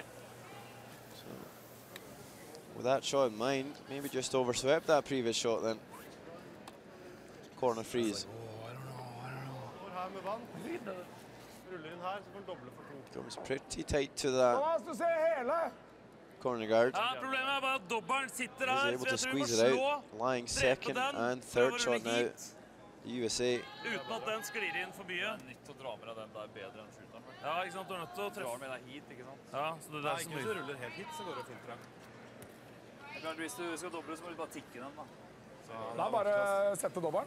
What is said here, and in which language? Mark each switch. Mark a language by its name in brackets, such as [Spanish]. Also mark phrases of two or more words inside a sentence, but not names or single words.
[English] So, with that shot in mind, maybe just overswept that previous shot then. Corner freeze. Comes pretty tight to that corner guard. [Norwegian] Ja, problemet er bare at dobbelen sitter [English] He's [Norwegian] her, [English] able [Norwegian] så [English] to [Norwegian] jeg tror vi må [English] squeeze it [Norwegian] slå, [English] out. Lying second and third shot now. USA. [Norwegian] Uten at den sklir inn forbi. Det er nytt å dra med deg den der bedre enn shooteren. Ja, ikke sant? Du er nødt til å Drar treffe. med deg hit, ikke sant? Ja, så det er det som Ikke så ruller helt hit, så går det fint frem. Det er klart, hvis du skal doble, så må du bare tikke den, da. Det er bare å sette dobbelen.